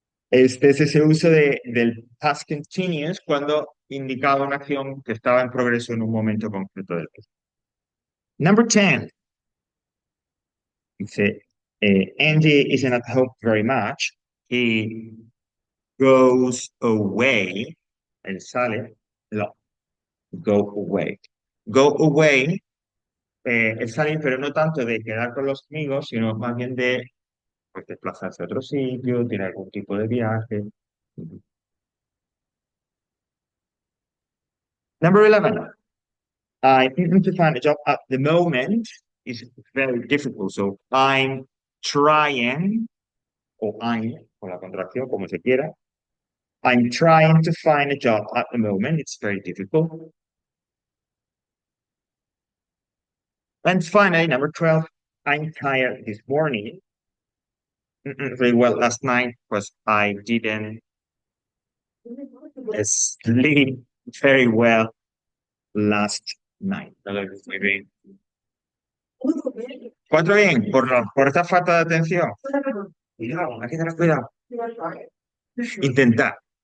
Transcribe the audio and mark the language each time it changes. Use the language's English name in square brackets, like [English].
[Spanish] Este es ese uso del past continuous cuando indicaba una acción que estaba en progreso en un momento concreto del tiempo. [English] Number 10. [Spanish] Dice, [English] Andy isn't at home very much. He goes away. [Spanish] Él sale. [English] No, go away. Go away [Spanish] es salir, pero no tanto de quedar con los amigos, sino más bien de pues, desplazarse a otro sitio, tiene algún tipo de viaje. [English] Number 11. I think to find a job at the moment is very difficult. So I'm trying, [Spanish] o I'm, con la contracción, como se quiera. [English] I'm trying to find a job at the moment. It's very difficult. And finally, number 12, I'm tired this morning. Very well last night because I didn't sleep very well last night. [Spanish] No lo digo muy bien. ¿Cuatro bien? Por esta falta de atención. Cuidado, hay que tener cuidado. Intentar.